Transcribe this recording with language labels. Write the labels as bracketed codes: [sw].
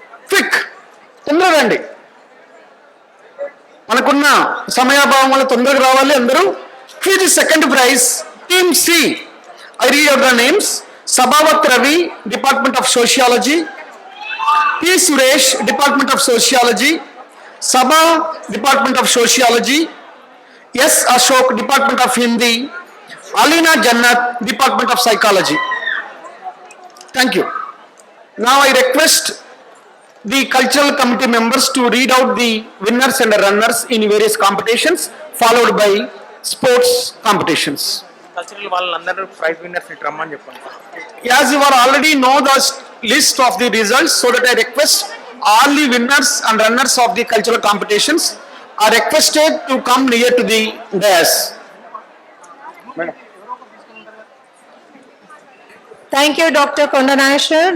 [te] Quick, తొందరగా రండి, మనకున్న సమయాభావం వల్ల తొందరగా రావాలి అందరూ. [en] Quiz second prize team C. I read out the names. Sabavath Ravi, department of sociology; P. Suresh, Department of Sociology; Sabha, Department of Sociology; S. Ashok, Department of Hindi; Alina Jannat, Department of Psychology. Thank you. Now I request the cultural committee members to read out the winners and runners in various competitions, followed by sports competitions. [te] Cultural వాళ్ళందరూ prize winners ని రమ్మని చెప్పండి. [en] As you are already know the list of the results, so that I request all the winners and runners of the cultural competitions are requested to come near to the dais. Thank you, Dr. Kondanashwar.